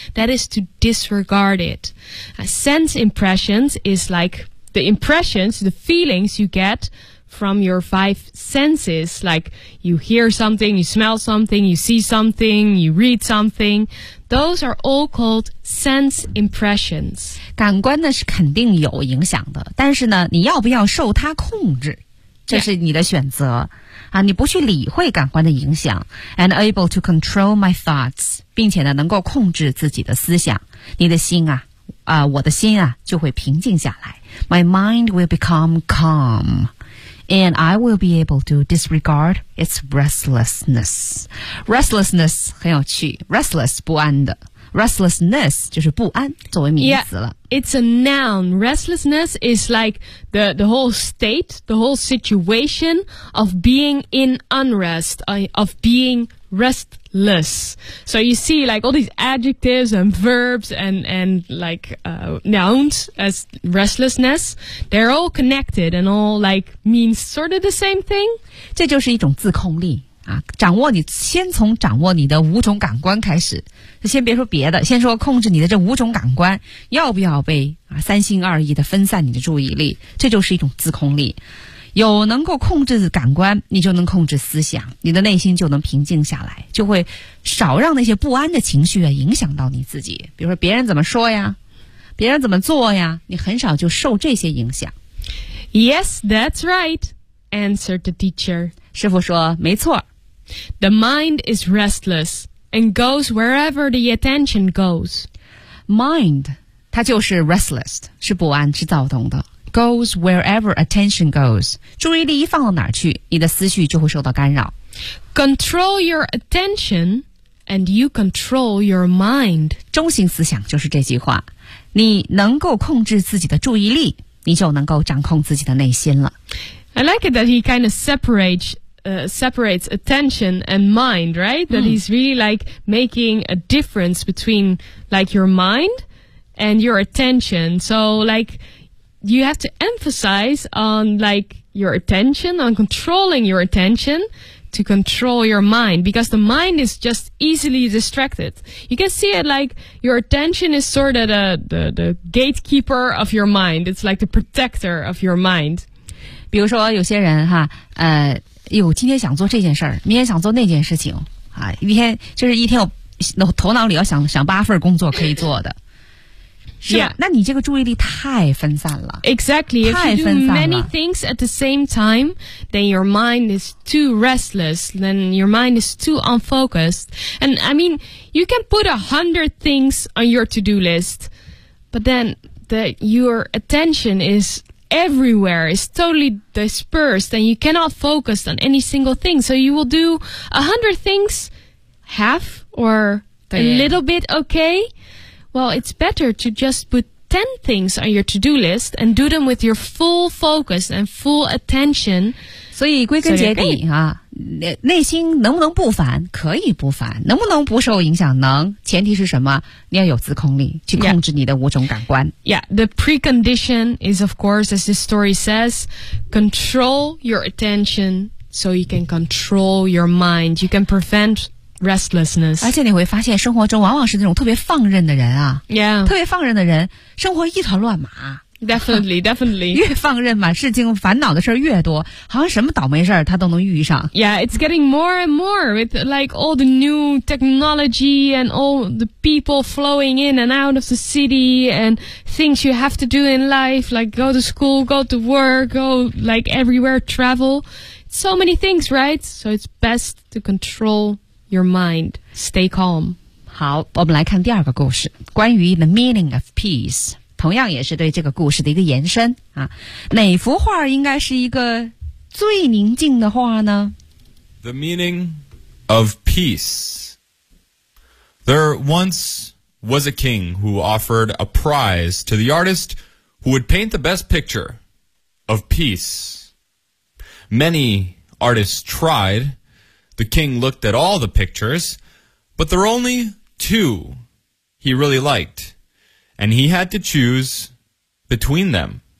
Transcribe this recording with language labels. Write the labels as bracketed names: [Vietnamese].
[English] That is to disregard it. Sense impressions is like the impressions, the feelings you get from your five senses. Like you hear something, you smell something, you see something, you read something. Those are all called sense impressions. [Chinese] 感官呢是肯定有影响的，但是呢，你要不要受它控制，这是你的选择。 [English] Yeah. [Chinese] 啊，你不去理会感官的影响 ， [English] and able to control my thoughts， [Chinese] 并且呢，能够控制自己的思想，你的心啊，我的心啊，就会平静下来。 [English] My mind will become calm. And I will be able to disregard its restlessness. [Chinese] Restlessness 很有趣 Restless 不安的 Restlessness 就是不安作为名词了 [English] Yeah, it's a noun. Restlessness is like the whole state, the whole situation of being in unrest, of being restless. So you see like all these adjectives and verbs and like nouns as restlessness, they're all connected and all like means sort of the same thing. [Chinese] 这就是一种自控力啊，掌握你先从掌握你的五种感官开始，先别说别的，先说控制你的这五种感官，要不要被啊三心二意的分散你的注意力，这就是一种自控力。有能够控制感官，你就能控制思想，你的内心就能平静下来，就会少让那些不安的情绪啊影响到你自己。比如说别人怎么说呀，别人怎么做呀，你很少就受这些影响。 [English] Yes, that's right, answered the teacher. [Chinese] 师父说，没错。 [English] The mind is restless and goes wherever the attention goes. [Chinese] Mind, 它就是 restless, 是不安，是躁动的。 [English] Goes wherever attention goes. [Chinese] 注意力一放到哪儿去，你的思绪就会受到干扰。 Control your attention and you control your mind. 中心思想就是这句话。你能够控制自己的注意力，你就能够掌控自己的内心了。 [English] I like it that he kind of separates attention and mind, right? That he's really like making a difference between like your mind and your attention. So like... You have to emphasize on like your attention, on controlling your attention to control your mind because the mind is just easily distracted. You can see it like your attention is sort of the gatekeeper of your mind. It's like the protector of your mind. [Chinese] 比如说有些人哈，今天想做这件事儿，明天想做那件事情啊，一天就是一天我头脑里要想八份工作可以做的。 [English] Yeah. [Chinese] 那你这个注意力太分散了。 [English] Exactly. If you do many things at the same time, then your mind is too restless, then your mind is too unfocused. And I mean, you can put 100 things on your to-do list, but then your attention is everywhere, is totally dispersed, and you cannot focus on any single thing. So you will do 100 things, half or a little bit okay,Well, it's better to just put 10 things on your to-do list and do them with your full focus and full attention. [Chinese] 所以归根结底啊，内心能不能不烦？可以不烦。能不能不受影响？能。前提是什么？你要有自控力，去控制你的五种感官。 [English] Yeah, the precondition is, of course, as this story says, control your attention so you can control your mind. You can prevent... restlessness. [Chinese] 而且你会发现生活中往往是那种特别放任的人啊。 [English] Yeah. [Chinese] 特别放任的人生活一团乱麻。 [English] Definitely, definitely. [Chinese] 越放任嘛事情烦恼的事越多好像什么倒霉事他都能遇上。 [English] Yeah, it's getting more and more with like all the new technology and all the people flowing in and out of the city and things you have to do in life, like go to school, go to work, go like everywhere, travel. So many things, right? So it's best to control...your mind. Stay calm. [Chinese] 好，我们来看第二个故事，关于 [English] the meaning of peace， [Chinese] 同样也是对这个故事的一个延伸啊。哪幅画应该是一个最宁静的画呢？ [English] The meaning of peace. There once was a king who offered a prize to the artist who would paint the best picture of peace. Many artists tried. The king looked at all the pictures, but there were only two he really liked, and he had to choose between them.